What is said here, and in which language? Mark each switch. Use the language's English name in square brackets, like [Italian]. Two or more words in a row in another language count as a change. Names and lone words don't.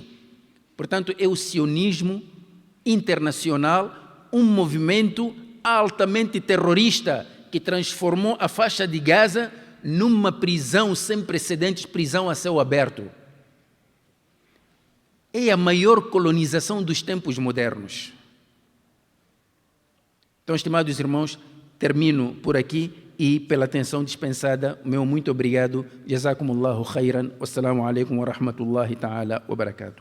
[Portuguese] Portanto, é o sionismo internacional, um movimento altamente terrorista que transformou a faixa de Gaza numa prisão sem precedentes, prisão a céu aberto. É a maior colonização dos tempos modernos. Então, estimados irmãos, termino por aqui e pela atenção dispensada, meu muito obrigado. [Arabic] جزاكم الله خيرا. والسلام عليكم ورحمة الله تعالى وبركاته.